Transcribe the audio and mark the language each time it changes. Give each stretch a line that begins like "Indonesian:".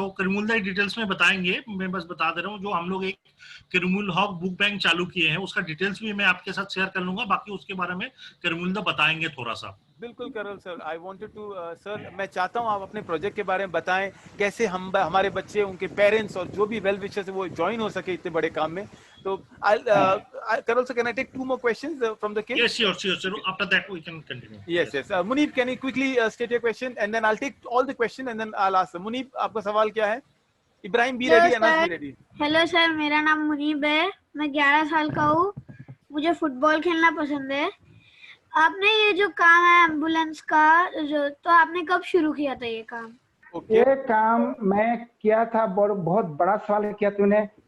Hindi: तो करीमुल्लाह डिटेल्स में बताएंगे, मैं बस बता दे रहा हूँ, जो हम लोग एक करीमुल्लाह बुक बैंक चालू किए हैं उसका डिटेल्स भी मैं आपके साथ शेयर कर लूंगा, बाकी उसके बारे में करीमुल्लाह बताएंगे थोड़ा सा। बिल्कुल Karol sir,
English: I wanted to
Hindi: sir मैं चाहता हूं आप अपने प्रोजेक्ट के बारे में बताएं, कैसे हम हमारे बच्चे, उनके पेरेंट्स और जो भी वेल विशर्स है वो ज्वाइन हो सके इतने बड़े काम में।
English: तो Karol sir, can I take 2 more questions from the kids? Yes, sure. After that we can continue. Yes. Munib, can you quickly state your question and then I'll take all the question and then I'll ask them.
Hindi: Munib, आपका सवाल क्या है?
English: Ibrahim be ready, Anas be ready.
Hindi: Hello sir, मेरा नाम मुनीब है, मैं 11 साल का हूँ, मुझे फुटबॉल खेलना पसंद है। आपने ये जो काम है एम्बुलेंस का, जो तो आपने कब शुरू किया था ये काम? ये काम मैं किया था, बहुत बड़ा सवाल किया तूने।